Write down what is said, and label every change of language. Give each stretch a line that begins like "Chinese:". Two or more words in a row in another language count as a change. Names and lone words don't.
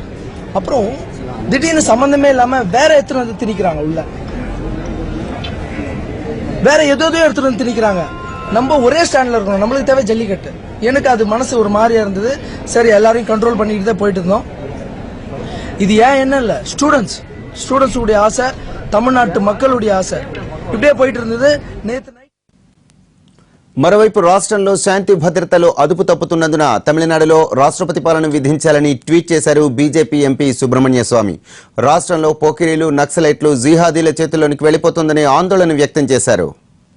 Tamil: அப்புறம் திடீர்னு சம்பந்தமே இல்லாம வேற எத்தனை வந்து திணிக்கிறாங்க, உள்ள வேற எதோ எடுத்துட்டு வந்து திணிக்கிறாங்க. நம்ம ஒரே ஸ்டாண்ட்ல இருக்கணும், நம்மளுக்கு தேவை ஜல்லிக்கட்டு. எனக்கு அது மனசு ஒரு மாதிரியா இருந்தது. சரி, எல்லாரையும் கண்ட்ரோல் பண்ணிட்டு தான் போயிட்டு இருந்தோம். இது ஏன் என்ன இல்ல, ஸ்டூடெண்ட்ஸ் உடைய ஆசை, தமிழ்நாட்டு மக்களுடைய ஆசை, இப்படியே போயிட்டு இருந்தது. நேத்து
Telugu: మరోవైపు రాష్ట్రంలో శాంతి భద్రతలో అదుపు తప్పుతున్నందున తమిళనాడులో రాష్ట్రపతి పాలన విధించాలని ట్వీట్ చేశారు బీజేపీ ఎంపీ సుబ్రహ్మణ్య స్వామి. రాష్ట్రంలో పోకిరీలు, నక్సలైట్లు, జిహాదీల చేతుల్లోనికి వెళ్లిపోతుందని ఆందోళన వ్యక్తం చేశారు.